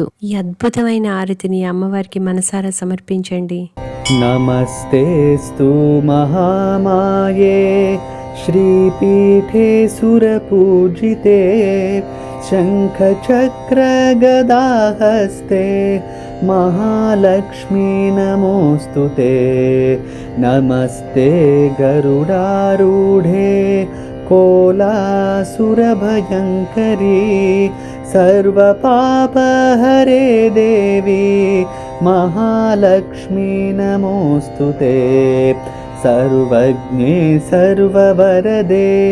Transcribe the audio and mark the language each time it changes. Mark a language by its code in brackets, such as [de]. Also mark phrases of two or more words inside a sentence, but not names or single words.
[te] ఈ అద్భుతమైన ఆరతిని అమ్మవారికి మనసారా సమర్పించండి. [sa] నమస్తేస్తు మహామాయే శ్రీపీఠే సురపూజితే శంఖచక్ర గదాహస్తే महालक्ष्मी नमोस्तुते नमस्ते गरुडारूढे कोलासुरभयङ्करी सर्वपापहरे देवी महालक्ष्मी नमोस्तुते सर्वज्ञे सर्ववरदे